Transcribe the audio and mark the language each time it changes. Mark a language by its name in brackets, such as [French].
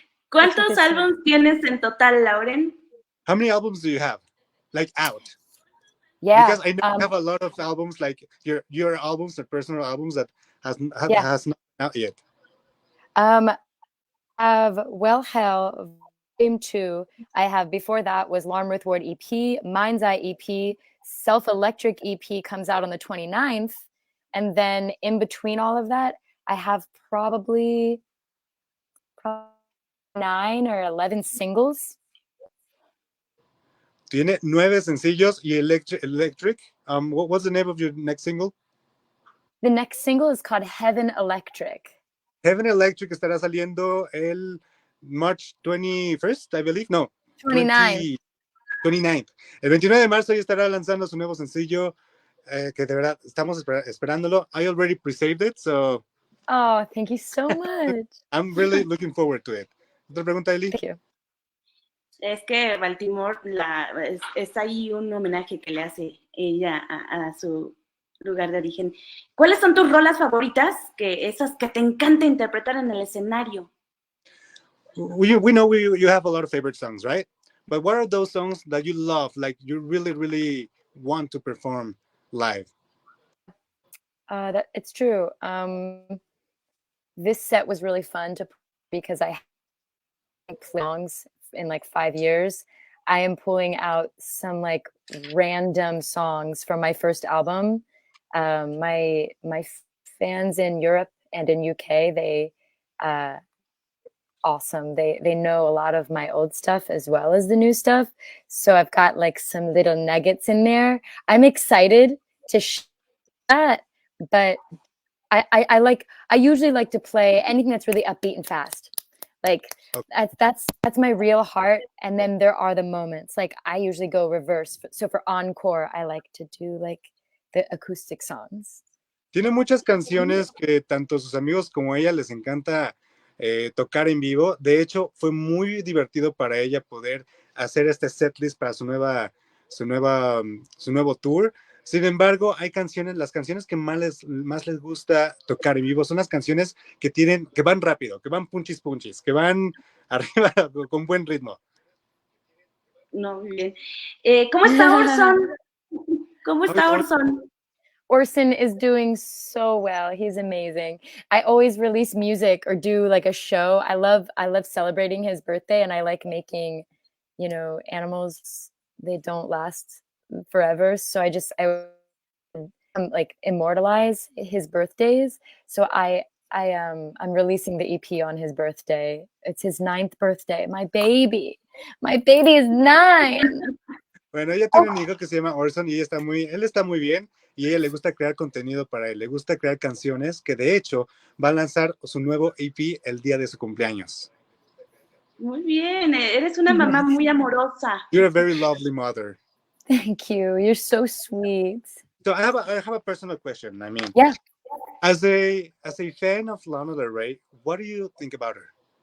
[Spanish] ¿Cuántos álbumes tienes en total, Lauren? [English] How many albums do you have? Like out? Yeah. Because I know you have a lot of albums, like your albums, the personal albums that has not out yet. I have Well Hell, Volume 2. I have, before that was Lauren Ruth Ward EP, Mind's Eye EP, Self Electric EP comes out on the 29th. And then in between all of that, I have probably 9 or 11 singles. [Spanish] Tiene 9 sencillos y Electric. [English] What's the name of your next single? The next single is called Heaven Electric. [Spanish] Heaven Electric estará saliendo el [English] March 21st, I believe. [Spanish] No, [English] 29th. 29th. [Spanish] El 29 de marzo ya estará lanzando su nuevo sencillo, que de verdad estamos esperándolo. [English] I already pre-saved it, so... Oh, thank you so much. I'm really looking forward to it. [Spanish] ¿Otra pregunta, Eli? [English] Thank you. [Spanish] Es que Baltimore es ahí un homenaje que le hace ella a su lugar de origen. ¿Cuáles son tus rolas favoritas? Esas que te encanta interpretar en el escenario. [English] We know you have a lot of favorite songs, right? But what are those songs that you love, like you really, really want to perform live? It's true. This set was really fun because I had songs in like 5 years. I am pulling out some like random songs from my first album. My fans in Europe and in UK, they awesome. They know a lot of my old stuff as well as the new stuff. So I've got like some little nuggets in there. I'm excited to share that, but I usually like to play anything that's really upbeat and fast. Like that's my real heart. And then there are the moments. Like I usually go reverse. So for encore, I like to do like the acoustic songs. [Spanish] Tiene muchas canciones que tanto sus amigos como ella les encanta tocar en vivo. De hecho, fue muy divertido para ella poder hacer este setlist para su nuevo tour. Sin embargo, hay canciones, las canciones que más les gusta tocar en vivo son las canciones que van rápido, que van punchis, que van arriba con buen ritmo. No, muy bien. ¿Cómo está Orson? ¿Cómo está Orson? [English] Orson is doing so well. He's amazing. I always release music or do like a show. I love celebrating his birthday, and I like making, you know, animals. They don't last forever. So I like immortalize his birthdays. So I'm releasing the EP on his birthday. It's his 9th birthday. My baby is 9. [Spanish] Bueno, ella tiene un hijo que se llama Orson y él está muy bien y a ella le gusta crear contenido para él, le gusta crear canciones que de hecho va a lanzar su nuevo EP el día de su cumpleaños. Muy bien, eres una mamá muy amorosa. [English] You're a very lovely mother. Thank you. You're so sweet. So I have a personal question. I mean, yeah. As a fan of Lana Del Rey, what do you think about her?